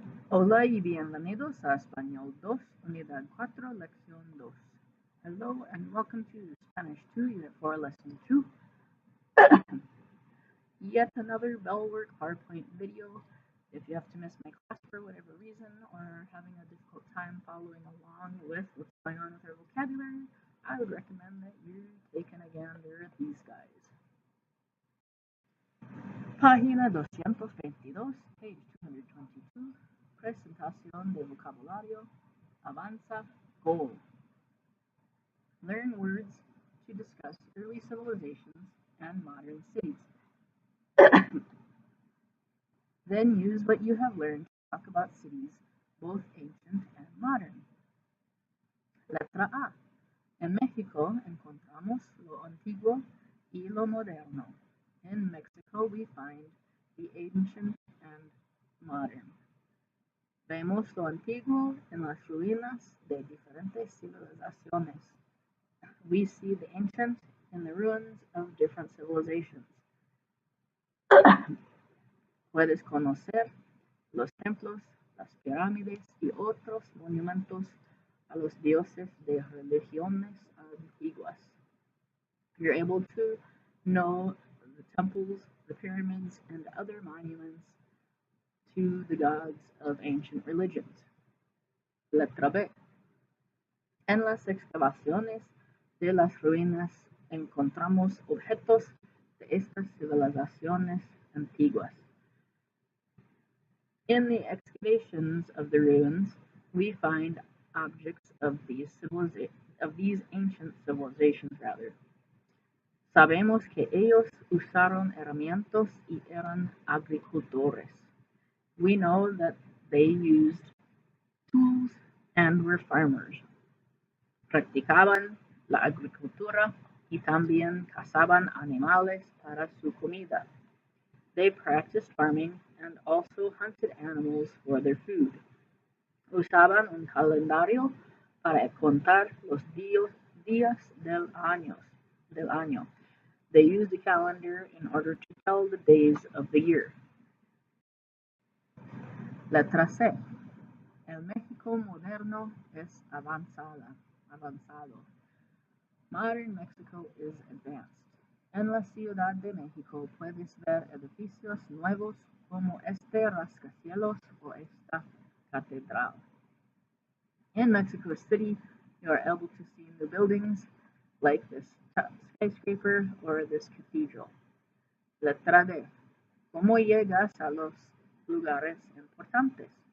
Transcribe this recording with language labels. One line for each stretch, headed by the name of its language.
Spanish: Hola y bienvenidos a Español 2, Unidad 4, Lección 2.
English: Hello and welcome to Spanish 2, Unit 4, Lesson 2. Yet another BELLWORK PowerPoint video. If you have to miss my class for whatever reason or are having a difficult time following along with what's going on with our vocabulary, I would recommend that you take a gander at these guys.
Spanish: Página 222,
English: page 222,
Spanish: presentación de vocabulario, avanza, goal.
English: Learn words to discuss early civilizations and modern cities. Then use what you have learned to talk about cities, both ancient and modern.
Spanish: Letra A. En México encontramos lo antiguo y lo moderno.
English: In Mexico we find the ancient and modern.
Spanish: Vemos lo antiguo en las ruinas de diferentes civilizaciones.
English: We see the ancient in the ruins of different civilizations.
Spanish: Puedes conocer los templos, las pirámides y otros monumentos a los dioses de religiones antiguas.
English: You're able to know the temples, the pyramids, and other monuments to the gods of ancient religions.
Spanish: Letra B. En las excavaciones de las ruinas encontramos objetos de estas civilizaciones antiguas.
English: In the excavations of the ruins, we find objects of these ancient civilizations.
Spanish: Sabemos que ellos usaron herramientas y eran agricultores.
English: We know that they used tools and were farmers.
Spanish: Practicaban la agricultura y también cazaban animales para su comida.
English: They practiced farming and also hunted animals for their food.
Spanish: Usaban un calendario para contar los días del año.
English: They used a calendar in order to tell the days of the year.
Spanish: Letra C. El México moderno es avanzado.
English: Modern Mexico is advanced.
Spanish: En la Ciudad de México puedes ver edificios nuevos como este rascacielos o esta catedral.
English: In Mexico City, you are able to see new buildings like this skyscraper or this cathedral.
Spanish: Letra D. ¿Cómo llegas a los lugares importantes?